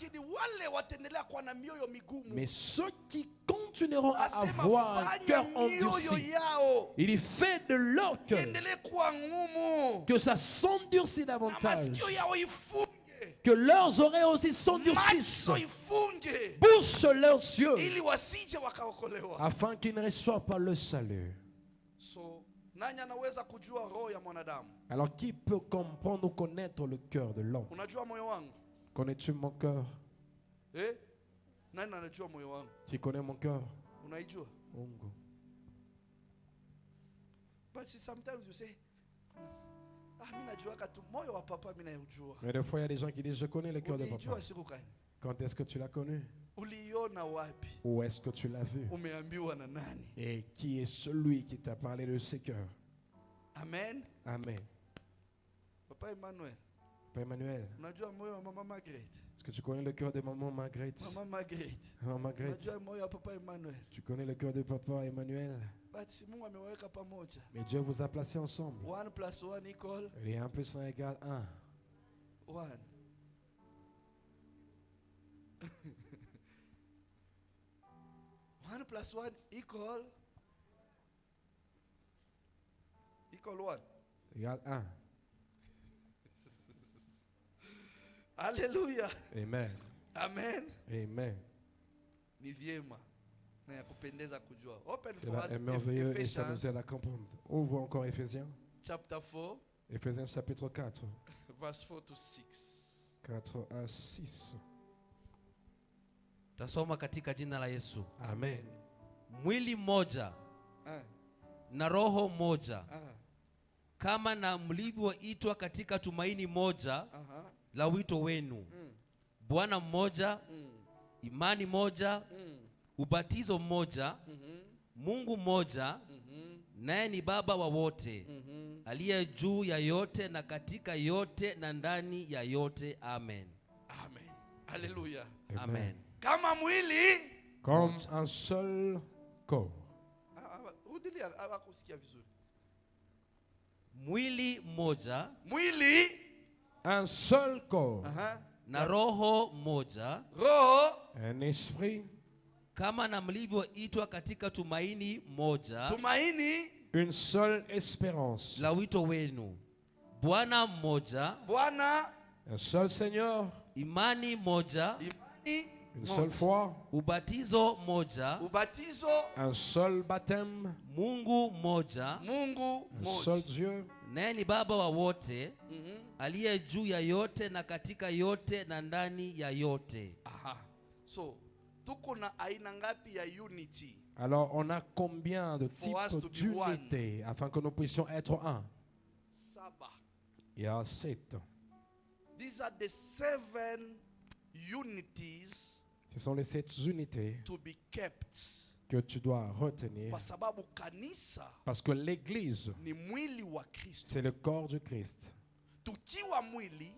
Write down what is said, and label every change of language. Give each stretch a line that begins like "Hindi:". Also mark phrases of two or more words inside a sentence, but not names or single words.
French: Mais ceux qui continueront à avoir un cœur endurci, il fait de leur cœur que ça s'endurcit davantage, que leurs oreilles aussi s'endurcissent, bouchent leurs yeux, afin qu'ils ne reçoivent pas le salut. Alors qui peut comprendre ou connaître le cœur de l'homme? Connais-tu mon cœur? Tu connais mon cœur?
Swahili: Unaijua? Mungu.
English: But sometimes you say,
Swahili: mimi najua katu moyo wa papa mimi naujua.
French: Mais des fois, il y a des gens qui disent, je connais le cœur de papa.
Swahili: Ulijua siku gani?
French: Quand est-ce que tu l'as connu?
Swahili: Uliona wapi?
French: Où est-ce que tu l'as vu?
Swahili: Umeambiwa na nani?
French: Et qui est celui qui t'a parlé de ses cœurs? Amen. Amen. Papa Emmanuel. Papa Emmanuel,
Swahili: Unajua moyo wa mama Margaret?
French: est-ce que tu connais le cœur de maman Margaret?
Swahili: Mama Margaret.
French: Maman Margaret,
Swahili: Unajua moyo wa papa Emmanuel?
French: tu connais le cœur de papa Emmanuel?
Swahili: But si Mungu ameweka pamoja.
French: Mais Dieu vous a placés ensemble.
English: 1 + 1 equal
French: Et 1 + 1 égale 1.
English: 1. 1 + 1 equal 1.
French: Égale 1. Alléluia. Amen. Amen. Amen.
Swahili: Ni vyema na ya kupendeza kujua.
English: Open
French: C'est
English: for
French: là
English: us
French: est merveilleux et ça nous aide
English: Ephesians
French: à comprendre. Ouvre encore Éphésiens.
English: chapter 4
French: Éphésiens chapitre 4.
English: verse 4 to 6.
French: 4 à 6.
Swahili: Tasoma katika jina la Yesu. Amen. Mwili mmoja na roho moja, kama na mlivyoitwa katika tumaini moja la wito wenu. Bwana mmoja, imani moja, ubatizo mmoja, Mungu mmoja, naye ni Baba wa wote, aliye juu ya yote na katika yote na ndani ya yote. Amen. Amen. Hallelujah. Amen. Kama mwili
French: Comme un seul corps.
Swahili: Rudilia hawakusikia vizuri. Mwili mmoja Mwili
French: Un seul corps.
Swahili: na roho moja, roho,
French: Un esprit.
Swahili: kama na mlivyoitwa katika tumaini moja tumaini,
French: Une seule espérance.
Swahili: la wito wenu. Bwana mmoja, Bwana,
French: Un seul Seigneur.
Swahili: imani moja, imani,
French: Une seule foi.
Swahili: ubatizo moja, ubatizo,
French: Un seul baptême.
Swahili: Mungu mmoja, Mungu
French: Un seul
Swahili: mmoja.
French: Dieu.
Swahili: naye ni Baba wa wote, aliye juu ya yote na katika yote na ndani ya yote. Aha. So, tuko na aina ngapi ya unity?
French: Alors, on a combien de
English: For us to
French: types
English: be one.
French: d'unité afin que nous puissions être un? 7. Il y a 7.
English: These are the 7 unities
French: Ce sont les 7 unités
English: to be kept.
French: que tu dois retenir.
Swahili: Kwa sababu kanisa
French: Parce que l'Église,
Swahili: ni mwili wa Kristo.
French: c'est le corps du Christ.
Swahili: Tukiwa mwili,